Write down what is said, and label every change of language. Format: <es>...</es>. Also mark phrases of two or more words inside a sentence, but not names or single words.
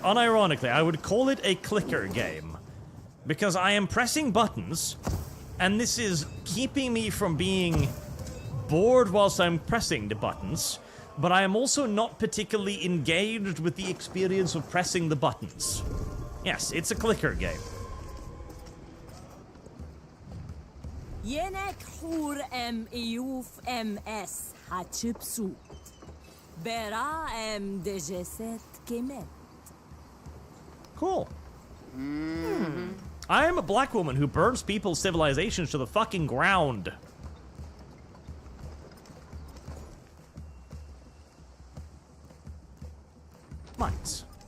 <en>Unironically, I would call it a clicker game. Because I am pressing buttons, and this is keeping me from being bored whilst I'm pressing the buttons, but I am also not particularly engaged with the experience of pressing the buttons. Yes, it's a clicker game. Yenek hur iuf ms hachipsu. Bera dejeset kemet. Cool. I am a black woman who burns people's civilizations to the fucking ground. Mines.</en>